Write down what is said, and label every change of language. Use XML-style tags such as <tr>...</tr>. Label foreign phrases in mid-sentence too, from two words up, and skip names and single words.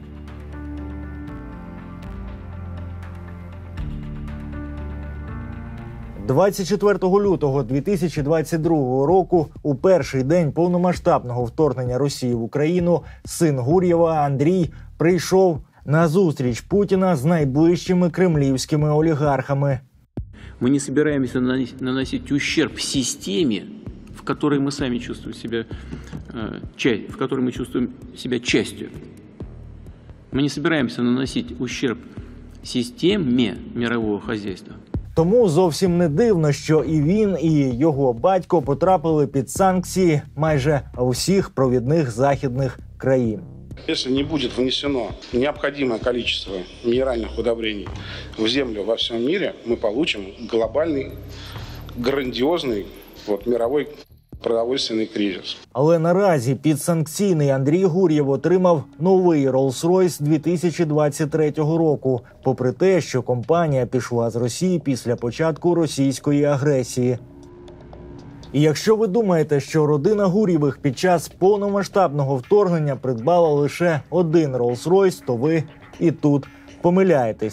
<uk>– 24 лютого 2022 року, у перший день повномасштабного вторгнення Росії в Україну, син Гур'єва Андрій прийшов на зустріч Путіна з найближчими кремлівськими олігархами.</uk> <ru>Мы не собираемся наносить ущерб системе, в которой мы сами чувствуем себя частью. Мы не собираемся наносить ущерб системе мирового хозяйства.</ru> <uk>Тому зовсім не дивно, що і він, і його батько потрапили під санкції майже усіх провідних західних країн.</uk> <ru>Если не будет внесено необходимое количество минеральных удобрений в землю во всем мире, мы получим глобальный, грандиозный мировой продовольственний кризис.</ru> <uk>Але наразі підсанкційний Андрій Гур'єв отримав новий Rolls-Royce 2023 року, попри те, що компанія пішла з Росії після початку російської агресії. І якщо ви думаєте, що родина Гур'євих під час повномасштабного вторгнення придбала лише один Rolls-Royce, то ви і тут помиляєтесь.</uk>